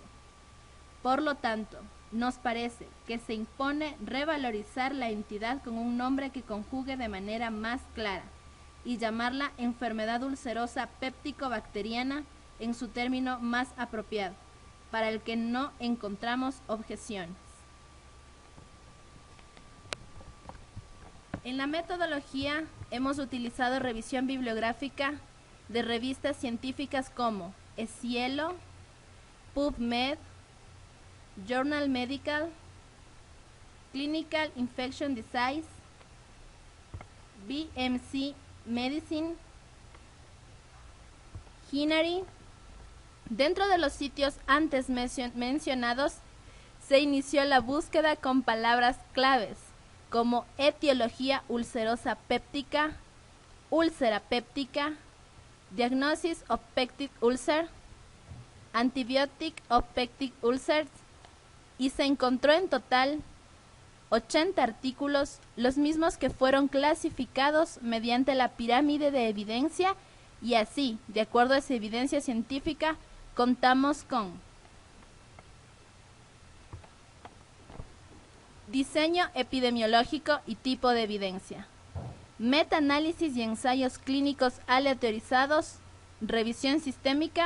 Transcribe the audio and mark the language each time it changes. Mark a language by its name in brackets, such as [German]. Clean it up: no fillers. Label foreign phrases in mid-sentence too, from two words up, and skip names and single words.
[Spanish] Por lo tanto, nos parece que se impone revalorizar la entidad con un nombre que conjugue de manera más clara y llamarla enfermedad ulcerosa péptico-bacteriana en su término más apropiado, para el que no encontramos objeciones. En la metodología hemos utilizado revisión bibliográfica de revistas científicas como EScielo, PubMed, Journal Medical, Clinical Infection Disease, BMC Medicine, Hinary. Dentro de los sitios antes mencionados, se inició la búsqueda con palabras claves como etiología ulcerosa péptica, úlcera péptica, [English] diagnosis of peptic ulcer, antibiotic of peptic ulcers, [Spanish] y se encontró en total 80 artículos, los mismos que fueron clasificados mediante la pirámide de evidencia, y así, de acuerdo a esa evidencia científica, contamos con diseño epidemiológico y tipo de evidencia, metaanálisis y ensayos clínicos aleatorizados, revisión sistémica,